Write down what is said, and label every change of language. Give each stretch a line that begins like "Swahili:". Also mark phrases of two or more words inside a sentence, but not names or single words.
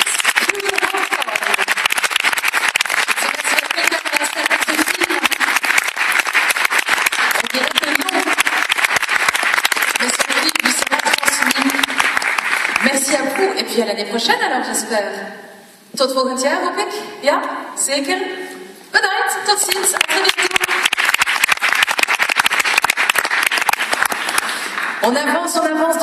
French: Merci à vous, et puis à l'année prochaine alors, j'espère.
Dutch: Tot volgend jaar, hoop ik? Ja, zeker? Bedankt, tot ziens,
French: à très bientôt. On avance.